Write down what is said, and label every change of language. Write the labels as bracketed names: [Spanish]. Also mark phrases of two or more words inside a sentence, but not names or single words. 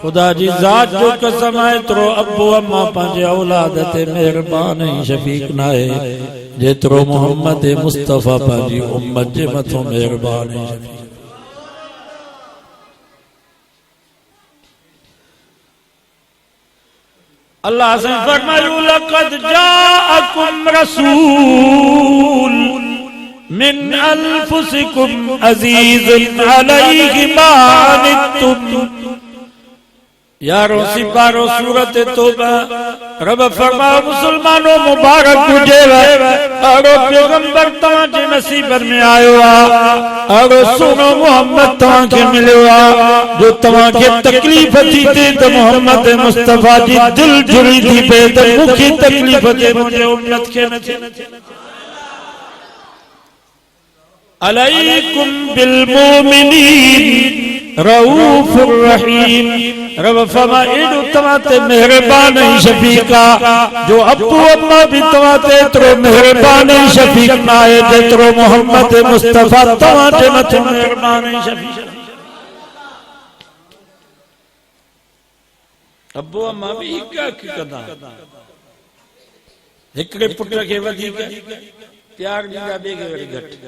[Sindhi] खुदा जी ज़ात जो कसम आहे एतिरो अबो अम्मा पंहिंजे औलाद ते मेहरबान ऐं शफ़ीक़ न आहे जेतिरो मोहम्मद मुस्तफ़ा पंहिंजी उम्मत जे मथां मेहरबान ऐं शफ़ीक़। अल्लाह से फरमायो [Arabic] لقد جاءكم رسول من أنفسكم عزيز عليه ما عنتم. [Sindhi] यारो सिपारो सूरत तौबा रब फरमायो मुसलमानो मुबारक हुजेव अड़ो पैगंबर तव्हां जे नसीबत में आयो आ। अड़ो सुनो मोहम्मद तव्हां खे मिलियो आ। जो तव्हां खे तकलीफ़ थी थे त मोहम्मद मुस्तफ़ा जी दिल जुड़ी थी पे त मूंखे तकलीफ़ थे मुंहिंजे उम्मत खे न थे। [Arabic] عليكم بالمؤمنين رؤوف رحيم, [Sindhi] रब फरमा एडो तव्हां ते मेहरबान ऐं शफ़ीक़ आ जो अबू अम्मा भी तव्हां ते एतिरो मेहरबान ऐं शफ़ीक़ न आहे जेतिरो मोहम्मद मुस्तफ़ा तव्हां जे मथां मेहरबान ऐं शफ़ीक़। अबू अम्मा भी हिक कंदा, हिकिड़े पुट खे वधीक प्यार ॾींदा, ॿिए खे वरी घटि।